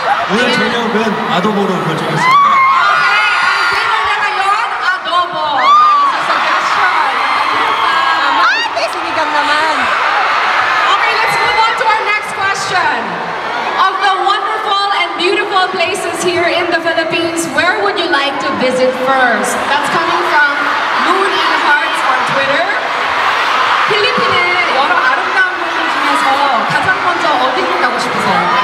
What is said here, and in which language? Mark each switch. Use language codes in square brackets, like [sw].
[ko] 오늘 저녁은 아도보로 결정했습니다. [tl] Okay, ang dinner niya ngayon, adobo. Dahil sa suggestion ng kanyang fan. Ate, sinigang naman! [en] Okay, let's move on to our next question. Of the wonderful and beautiful places here in the Philippines, where would you like to visit first? That's coming from Moon and Hearts on Twitter. [ko] 필리핀의 여러 아름다운 곳들 중에서 가장 먼저 어디를 가고 싶으세요?